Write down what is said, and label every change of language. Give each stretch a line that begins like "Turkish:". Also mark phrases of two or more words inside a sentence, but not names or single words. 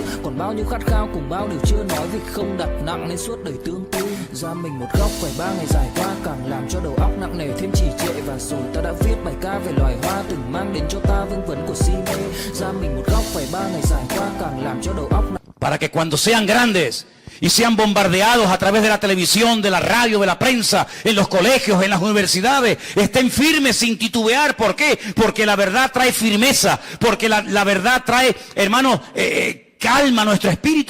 Vietnamese: Còn bao nhiêu khát khao cùng bao điều chưa nói vì không đặt nặng nên suốt đời tương tư. Ra mình một góc phải 3 ngày dài qua càng làm cho đầu óc nặng nề thêm trì trệ. Và rồi ta đã viết bài ca về loài hoa từng mang đến cho ta vương vấn của si mê. Ra mình một góc phải 3 ngày dài qua càng làm cho đầu óc nặng.
Spanish: Para que cuando sean grandes y sean bombardeados a través de la televisión, de la radio, de la prensa, en los colegios, en las universidades, estén firmes sin titubear. ¿Por qué? Porque la verdad trae firmeza, porque la verdad trae, hermanos, calma a nuestro espíritu.